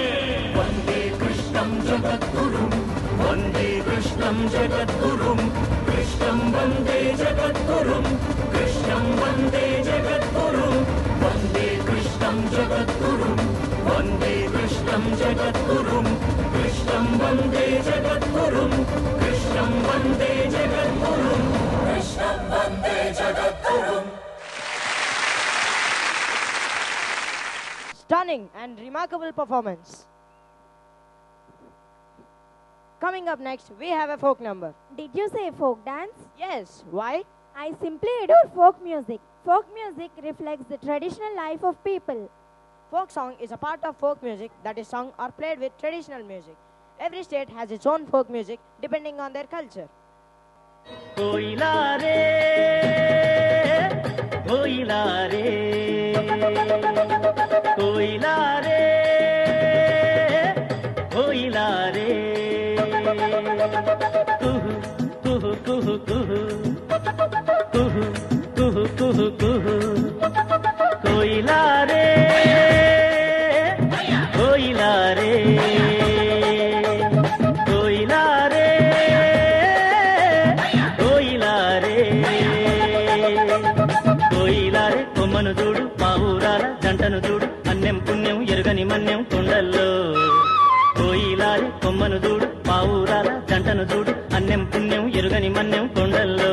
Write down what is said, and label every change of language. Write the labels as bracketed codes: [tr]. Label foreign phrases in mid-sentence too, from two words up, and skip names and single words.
[sa] వందే కృష్ణం జగద్గురుం వందే కృష్ణం జగద్గురుం కృష్ణం వందే జగద్గురుం కృష్ణం వందే జగద్గురుం వందే కృష్ణం జగద్గురుం వందే కృష్ణం జగద్గురుం కృష్ణం వందే జగద్గురుం కృష్ణం వందే జగద్గురుం కృష్ణం వందే జగద్గురుం. [en] Stunning and remarkable performance. Coming up next, we have a folk number. Did you say folk dance? Yes, why? I simply adore folk music. Folk music reflects the traditional life of people. Folk song is a part of folk music that is sung or played with traditional music. Every state has its own folk music depending on their culture. [te] కోయిలారే కోయిలారే కోయిలారే కోయిలారే కుహు కుహు కుహు కుహు కుహు కుహు కుహు కుహు కోయిలారే కోయిలారే कोइलारे కోయిలారే కొమ్మను చూడు మా ఊరాల జంటను చూడు అన్యం పుణ్యం ఎరుగని మన్యం కొండల్లో. కోయిలారే కొమ్మను చూడు మా ఊరాల జంటను చూడు అన్యం పుణ్యం ఎరుగని మన్యం కొండల్లో.